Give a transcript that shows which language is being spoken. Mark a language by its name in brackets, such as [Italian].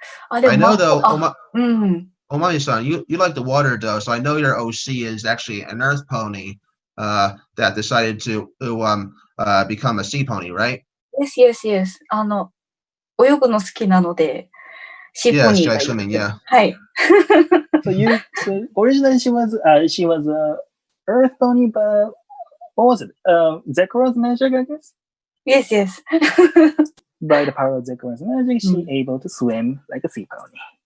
[English] I know though, Omami-san, you like the water though, so I know your OC is actually an earth pony that decided to become a sea pony, right? Yes. [Japanese] 泳ぐの好きなので、シーポニーがいい。 [English] swimming, yeah. [Japanese] はい。 [English] So originally she was a earth pony, but what was it? Zekro's magic, I guess? Yes. By the power of Zekro's magic, she able to swim like a sea pony.